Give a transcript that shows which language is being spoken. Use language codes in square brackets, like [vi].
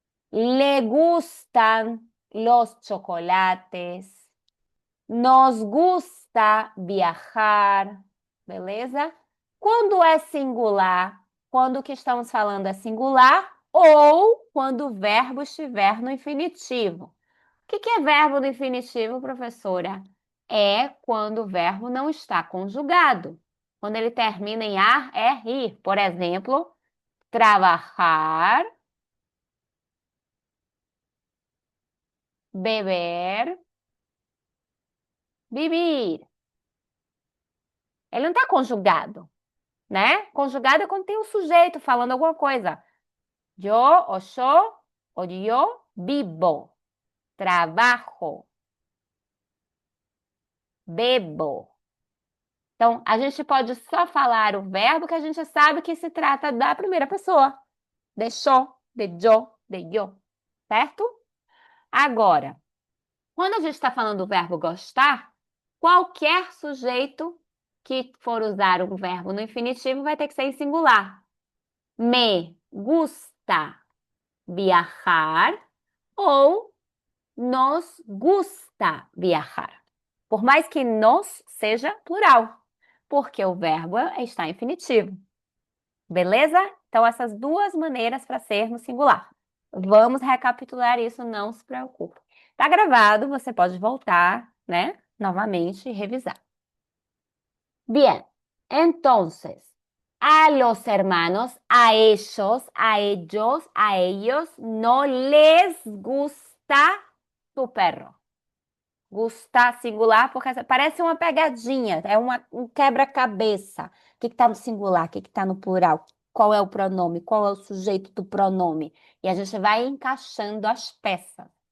[es] ¿Le gustan los chocolates? Nos gusta viajar, beleza? [pt] Quando é singular, quando o que estamos falando é singular ou quando o verbo estiver no infinitivo. O que é verbo no infinitivo, professora? É quando o verbo não está conjugado. Quando ele termina em ar, é ir. Por exemplo, trabalhar, beber, vivir. Ele não está conjugado, né? Conjugado é quando tem um sujeito falando alguma coisa. [es] Yo, o yo, o yo vivo, trabajo, bebo. [pt] Então, a gente pode só falar o verbo que a gente sabe que se trata da primeira pessoa. De yo, de yo, certo? Agora, quando a gente está falando do verbo gostar, qualquer sujeito que for usar um verbo no infinitivo vai ter que ser em singular. [es] Me gusta viajar ou nos gusta viajar. [pt] Por mais que nos seja plural, porque o verbo está em infinitivo. Beleza? Então, essas duas maneiras para ser no singular. Vamos recapitular isso, não se preocupe. Tá gravado, você pode voltar, né, novamente e revisar. [es] Bien, entonces, a los hermanos, a ellos, a ellos, a ellos no les gusta tu perro. [pt] Gusta singular, porque parece uma pegadinha, é um quebra-cabeça. O que está no singular, o que está no plural? Qual é o pronome? Qual é o sujeito do pronome? E a gente vai encaixando as peças.